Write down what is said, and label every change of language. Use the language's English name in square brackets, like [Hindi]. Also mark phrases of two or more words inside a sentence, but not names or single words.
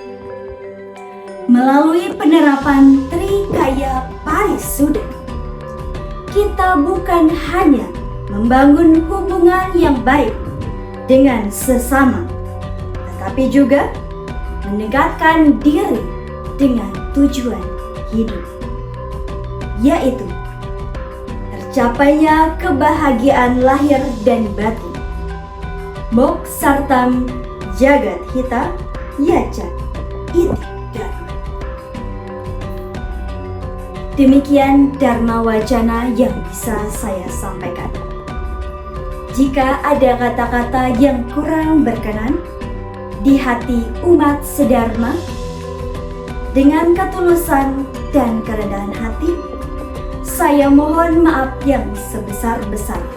[Indonesian] Melalui penerapan Trikaya Parisuddha, kita bukan hanya membangun hubungan yang baik dengan sesama, tetapi juga mendekatkan diri dengan tujuan hidup, yaitu tercapainya kebahagiaan lahir dan batin. [Sanskrit] Moksartam jagat hita yaca iti dharma. [Indonesian] Demikian Dharma Wacana yang bisa saya sampaikan. Jika ada kata-kata yang kurang berkenan di hati umat sedharma, dengan ketulusan dan kerendahan hati, saya mohon maaf yang sebesar-besarnya.